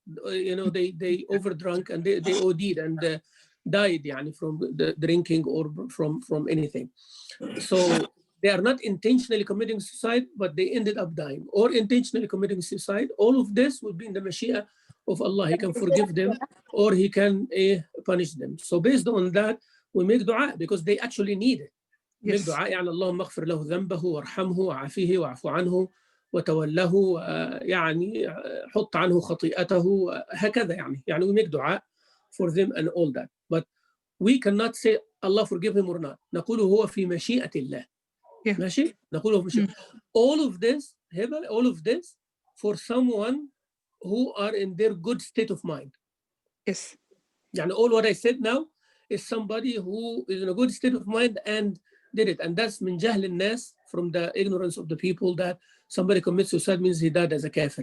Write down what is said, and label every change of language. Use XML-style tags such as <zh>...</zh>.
<en>They overdrunk and they OD'd and died يعني from the drinking or from anything. So they are not intentionally committing suicide, but they ended up dying, or intentionally committing suicide. All of this would be in the mashia of Allah. He can forgive them or he can punish them. So based on that, we make dua because they actually need it. Make dua</en> <ar>يعني اللهم اغفر له ذنبه وارحمه وعافيه وعفو عنه وتوله يعني حط عنه خطيئته هكذا يعني</ar> <en>we make dua for them and all that. But we cannot say Allah forgive him or not.</en> <ar>نقول هو في مشيئة الله.</ar> <en>Yeah.</en> <ar>ماشي؟ نقول هو في مشيئة.</ar> <en>All of this, هبة, all of this for someone who are in their good state of mind. Yes. يعني all what I said now is somebody who is in a good state of mind and did it. And that's</en> <ar>من جهل الناس,</ar> <en>from the ignorance of the people, that somebody commits suicide means he died as a kafir.</en>